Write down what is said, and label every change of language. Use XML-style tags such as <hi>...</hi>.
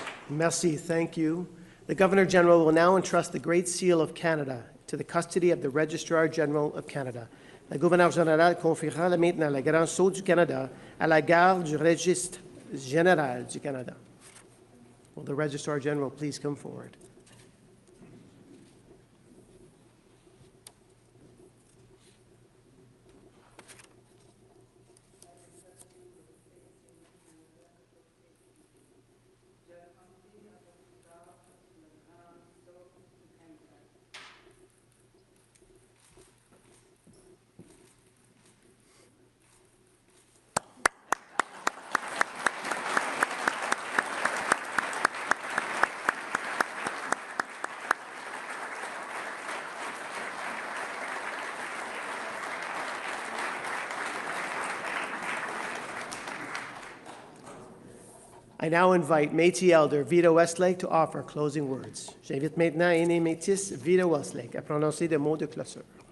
<en>Merci, thank you. The Governor General will now entrust the Great Seal of Canada to the custody of the Registrar General of Canada.</en> <fr>Le Gouverneur général confiera maintenant le Grand Sceau du Canada à la garde du Registre général du Canada.</fr> <en>Will the Registrar General please come forward? I now invite Métis Elder Vita Westlake to offer closing words.</en> <fr>J'invite maintenant aîné Métis Vita Westlake à prononcer des mots de clôture.</fr>